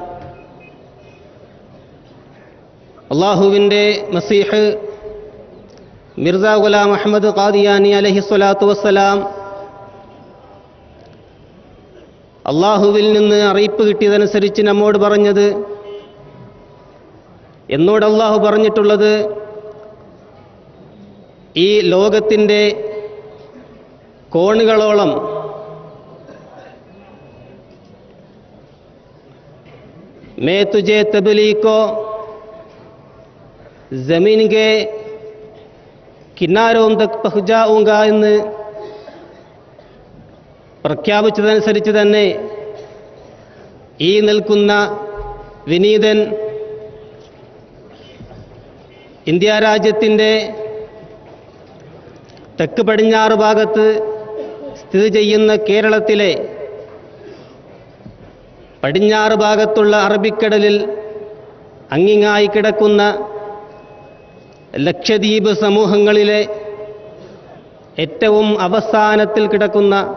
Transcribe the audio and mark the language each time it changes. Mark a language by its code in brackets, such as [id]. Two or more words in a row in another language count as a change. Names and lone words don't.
[ml] അള്ളാഹുവിൻ്റെ മസീഹ് മിർസ ഗുലാം അഹ്മദ് ഖാദിയാനി [ar] عليه الصلاة والسلام [ml] അള്ളാഹുവിൽ നിന്ന് അറിയിപ്പ് കിട്ടിയതനുസരിച്ച് നമ്മോട് പറഞ്ഞത്, എന്നോട് അള്ളാഹു പറഞ്ഞിട്ടുള്ളത്, ഈ ലോകത്തിൻ്റെ കോണുകളോളം [hi] मैं तुझे तबलीग को ज़मीन के किनारों तक पहुँचाऊँगा [ml] എന്ന് പ്രഖ്യാപിച്ചതനുസരിച്ച് തന്നെ ഈ നിൽക്കുന്ന വിനീതൻ ഇന്ത്യ രാജ്യത്തിൻ്റെ തെക്ക് പടിഞ്ഞാറ് ഭാഗത്ത് സ്ഥിതി ചെയ്യുന്ന കേരളത്തിലെ പടിഞ്ഞാറ് ഭാഗത്തുള്ള അറബിക്കടലിൽ അങ്ങിങ്ങായി കിടക്കുന്ന ലക്ഷദ്വീപ് സമൂഹങ്ങളിലെ ഏറ്റവും അവസാനത്തിൽ കിടക്കുന്ന